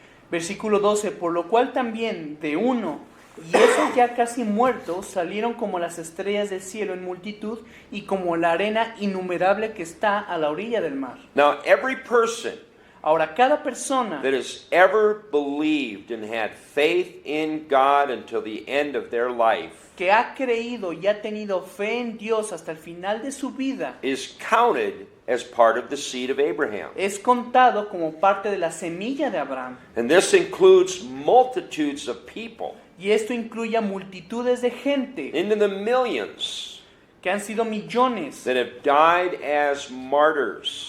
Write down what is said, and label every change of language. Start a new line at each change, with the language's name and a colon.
Spanish: Versículo 12, por lo cual también de uno, y esos ya casi muertos, salieron como las estrellas del cielo en multitud y como la arena innumerable que está a la orilla del mar.
English: Now every person
Spanish: Ahora, cada persona
English: that has ever believed and had faith in God until the end of their life
Spanish: que ha creído y ha tenido fe en Dios hasta el final de su vida
English: is counted as part of the seed of Abraham.
Spanish: es contado como parte de la semilla de Abraham.
English: And this includes multitudes of people,
Spanish: Y esto incluye a multitudes de gente
English: into the millions,
Spanish: que han sido millones,
English: that have died as martyrs